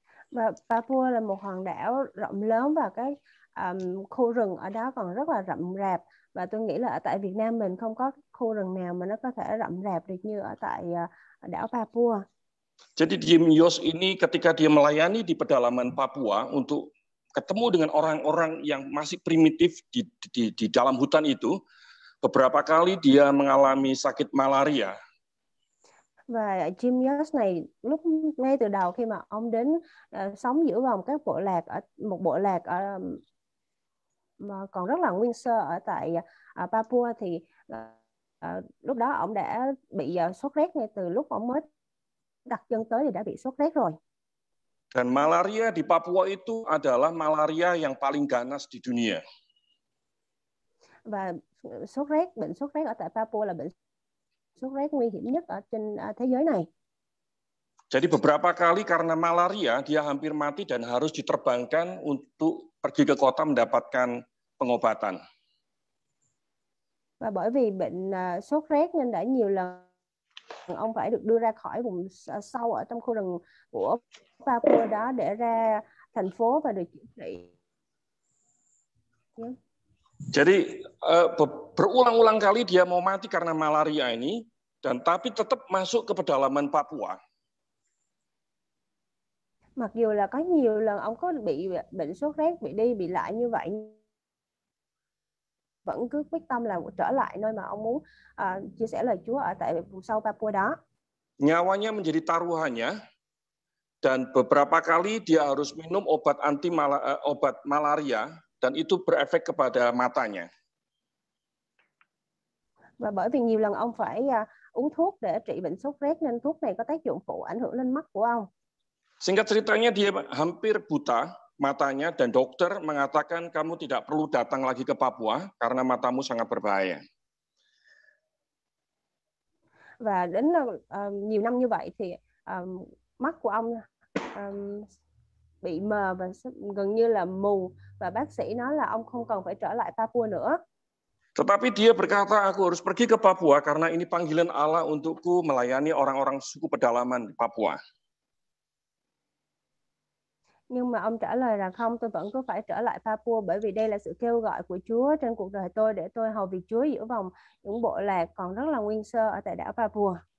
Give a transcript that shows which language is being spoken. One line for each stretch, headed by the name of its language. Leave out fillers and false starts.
Vietnamese: Và Papua là một hòn đảo rộng lớn và cái khu rừng ở đó còn rất là rậm rạp, và tôi nghĩ là ở tại Việt Nam mình không có khu rừng nào mà nó có thể rậm rạp được như ở tại đảo Papua.
Indonesian: Jadi Jim Yos ini ketika dia melayani di pedalaman Papua untuk ketemu dengan orang-orang yang masih primitif di dalam hutan itu, beberapa kali dia mengalami sakit malaria.
Vietnamese: Và Jim Yos này ngay từ đầu khi mà ông đến sống giữa vòng các bộ lạc, ở một bộ lạc mà còn rất là nguyên sơ ở tại Papua, thì lúc đó ông đã bị sốt rét ngay từ lúc ông mới đặt chân tới thì đã bị sốt rét rồi.
Indonesian: Dan malaria di Papua itu adalah malaria yang paling ganas di dunia.
Vietnamese: Và bệnh sốt rét ở tại Papua là bệnh sốt rét nguy hiểm nhất ở trên thế giới này.
Indonesian: Jadi beberapa kali karena malaria dia hampir mati dan harus diterbangkan untuk pergi ke kota mendapatkan pengobatan.
Vietnamese: Và bởi vì bệnh sốt rét nên đã nhiều lần ông phải được đưa ra khỏi vùng sâu ở trong khu rừng của Papua đó để ra thành phố và được chữa trị.
Indonesian: Jadi berulang-ulang kali dia mau mati karena malaria ini, dan tapi tetap masuk ke pedalaman Papua.
Vietnamese: Mặc dù là có nhiều lần ông có bị bệnh sốt rét, bị đi bị lại như vậy, vẫn cứ quyết tâm là trở lại nơi mà ông muốn chia sẻ lời Chúa ở tại vùng sâu Papua đó.
Indonesian: Nyawanya menjadi taruhannya, dan beberapa kali dia harus minum obat obat malaria, dan itu berefek kepada matanya.
Vietnamese: Và bởi vì nhiều lần ông phải uống thuốc để trị bệnh sốt rét nên thuốc này có tác dụng phụ ảnh hưởng lên mắt của ông.
Indonesian: Singkat ceritanya dia hampir buta matanya, dan dokter mengatakan kamu tidak perlu datang lagi ke Papua karena matamu sangat berbahaya.
Vietnamese: Và đến nhiều năm như vậy thì mắt của ông bị mờ và gần như là mù, và bác sĩ nói là ông không cần phải trở lại Papua nữa.
Indonesian: Tetapi dia berkata, aku harus pergi ke Papua karena ini panggilan Allah untukku melayani orang-orang suku pedalaman di Papua.
Vietnamese: Nhưng mà ông trả lời rằng không, tôi vẫn cứ phải trở lại Papua bởi vì đây là sự kêu gọi của Chúa trên cuộc đời tôi để tôi hầu việc Chúa giữa vòng những bộ lạc còn rất là nguyên sơ ở tại đảo Papua.